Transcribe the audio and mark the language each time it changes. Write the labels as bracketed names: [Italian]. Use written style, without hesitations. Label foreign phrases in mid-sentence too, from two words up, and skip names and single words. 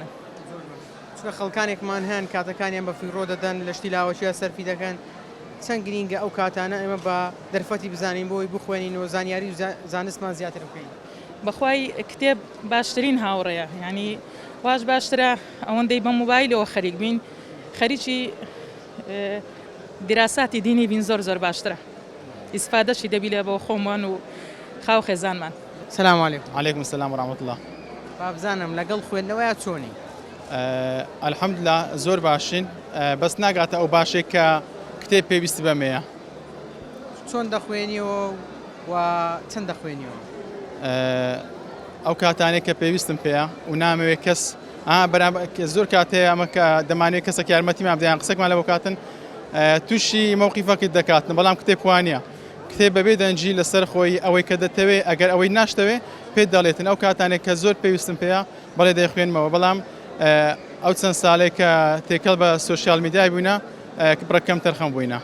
[Central Kurdish] چونکە خەڵکانێکمان هەن کاتەکانیان بە فیڕۆ دەدەن لە شتی لاوەچیە سەرفی دەکەن چەند گرینگە ئەو کاتانە ئێمە بە دەرفەتی بزانین بۆی بخوێنین و زانیاری و زانستمان زیاتر بکەین. بەخوای کتێب باشترین هاوڕێیە یعنی واش باشترە ئەوەندەی بە موبایلەوە خەریک بین خەریکی دیراساتی دینی بین زۆر باشترە ئیسفادەشی دەبی لێ بۆ خۆمان و خاو خێزانمان. [Arabic] سلام علیکم. عليكم السلام ورحمة الله. [Central Kurdish] بابزانم لەگەڵ خوێندنەوەی چۆنی؟ الحمدلله زۆر باشین بەس ناگاتە ئەو باشێک کە کتێب پێویستی بەمەیە. چۆن دەخوێنیەوە و چەند دەخوێنیەوە؟ ئەو کاتانێک کە پێویستم پێەیە و نامەوێت کەس زۆر کاتەیە ئەمە کە دەمانوێت کەسێک یارمەتیمان بدەیان قسەکمان لە بۆ کاتن تووشی مەوقیفەکەت دەکاتن بەڵام کتێب وانە دەتێ بەبێ دەنجی لەسەر خۆی ئەوەی کە دەتەوێت ئەگەر ئەوەی ناشتەوێ پێ دەڵێتن ئەو کاتانێک کە زۆر پێویستم پێەیە بەڵێ دەیخوێنمەوە بەڵام ئەو چەند ساڵێک کە تێکەڵ بە [English] social media [Central Kurdish] بووینە بڕەکەم تەرخەم بووینە.